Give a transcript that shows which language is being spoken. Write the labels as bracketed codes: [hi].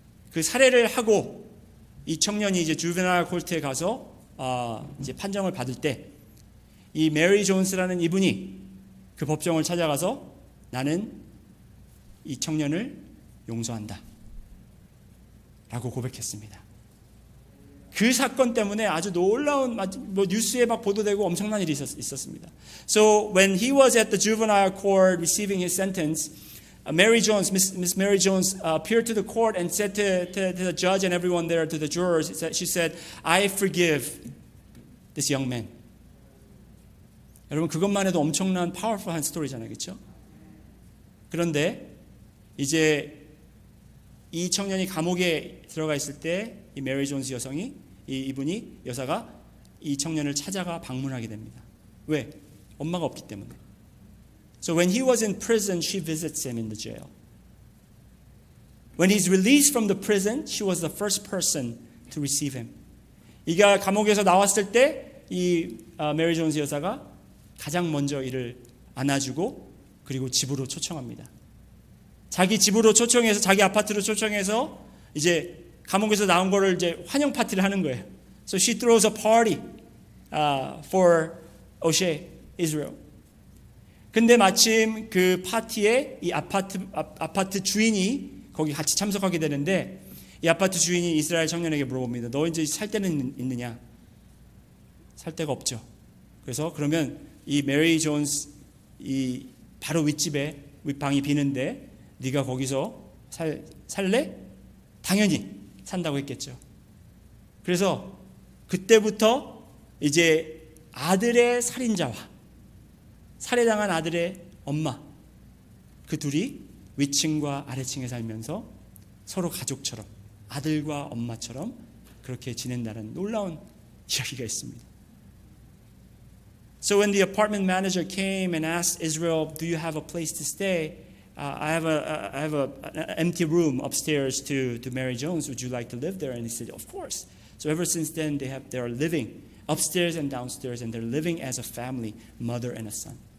[ko] 그 살해를 하고 이 청년이 이제 주베나일 콜트에 가서 이제 판정을 받을 때 이 메리 존스라는 이분이 그 법정을 찾아가서 나는 이 청년을 용서한다 라고 고백했습니다. 그 사건 때문에 아주 놀라운 뉴스에 막 보도되고 엄청난 일이 있었습니다. [en] So when he was at the juvenile court receiving his sentence, Mary Jones, Miss Mary Jones appeared to the court and said to the judge and everyone there, to the jurors, she said, I forgive this young man. [ko] 여러분 그것만 해도 엄청난 파워풀한 스토리잖아요. 그렇죠? 그런데 이제 이 청년이 감옥에 들어가 있을 때 이 메리 존스 여성이 이분이 여사가 이 청년을 찾아가 방문하게 됩니다. 왜? 엄마가 없기 때문에. [en] So when he was in prison, she visits him in the jail. When he's released from the prison, she was the first person to receive him. [ko] 이가 감옥에서 나왔을 때 이 메리 존스 여사가 가장 먼저 이를 안아주고 그리고 집으로 초청합니다. 자기 집으로 초청해서 자기 아파트로 초청해서 이제 감옥에서 나온 거를 이제 환영 파티를 하는 거예요. [en] So she throws a party for O'Shea, Israel. [ko] 근데 마침 그 파티에 이 아파트 주인이 거기 같이 참석하게 되는데 이 아파트 주인이 이스라엘 청년에게 물어봅니다. 너 이제 살 데는 있느냐? 살 데가 없죠. 그래서 그러면 이 메리 존스 이 바로 윗집에 윗방이 비는데 네가 거기서 살래? 당연히 산다고 했겠죠. 그래서 그때부터 이제 아들의 살인자와 살해당한 아들의 엄마 그 둘이 위층과 아래층에 살면서 서로 가족처럼 아들과 엄마처럼 그렇게 지낸다는 놀라운 이야기가 있습니다. [en] So when the apartment manager came and asked Israel, "Do you have a place to stay? I have an empty room upstairs to Mary Jones. Would you like to live there?" And he said, "Of course." So ever since then, they are living upstairs and downstairs, and they're living as a family, mother and a son.